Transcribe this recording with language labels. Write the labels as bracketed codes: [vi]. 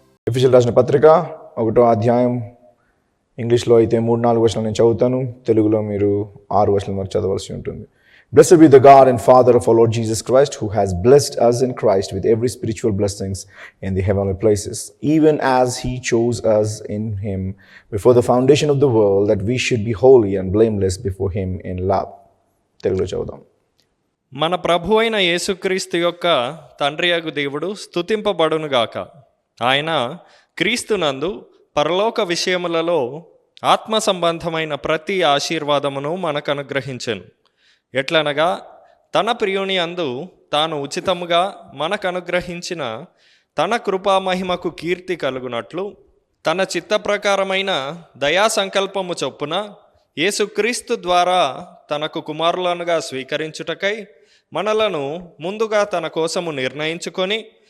[te] ఎఫెసీయులకు రాసిన పత్రిక 1వ అధ్యాయం ఇంగ్లీష్లో అయితే 3-4 వచనాలు నేను చదువుతాను, తెలుగులో మీరు 6 వచనాలు వరకు చదవాల్సి ఉంటుంది. [en] Blessed be the God and Father of our Lord Jesus Christ, who has blessed us in Christ with every spiritual blessings in the heavenly places, even as he chose us in him before the foundation of the world, that we should be holy and blameless before him in love. [te] తెలుగులో చదువుదాం. మన ప్రభు అయిన యేసుక్రీస్తు యొక్క తండ్రియగు దేవుడు స్తుతింపబడునుగాక. ఆయన క్రీస్తునందు పరలోక విషయములలో ఆత్మ సంబంధమైన ప్రతి ఆశీర్వాదమును మనకు అనుగ్రహించెను. ఎట్లనగా తన ప్రియుని అందు తాను ఉచితముగా మనకు అనుగ్రహించిన తన కృపామహిమకు కీర్తి కలుగునట్లు తన చిత్త ప్రకారమైన దయా సంకల్పము చొప్పున యేసుక్రీస్తు ద్వారా తనకు కుమారులనుగా స్వీకరించుటకై మనలను ముందుగా తన కోసము నిర్ణయించుకొని